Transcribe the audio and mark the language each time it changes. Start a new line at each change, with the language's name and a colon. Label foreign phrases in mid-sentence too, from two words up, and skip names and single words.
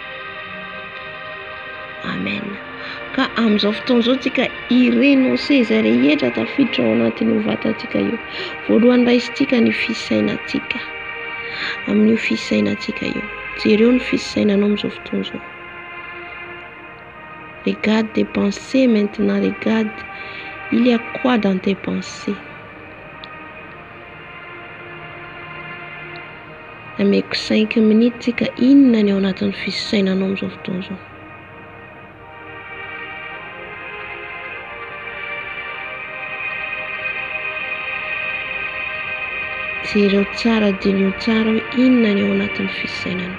Malagasy: Amen. Ka amin'izao fotoana izao tsika irenao seza rehetra tafiditra ao anatin'io vatantsika io. Voalohany raisintsika ny fisainantsika. Amin'io fisainantsika io. Jereo ny fisainanao amin'izao fotoana izao.
French: Regarde tes pensées maintenant, regarde. Il y a quoi dans tes pensées?
Malagasy: Ameko 5 minutes tsika inona ny ao anatin'ny fisainanao amin'izao fotoana izao. Jereo tsara dinio tsara hoe inona ny ao anatin'ny fisainanao.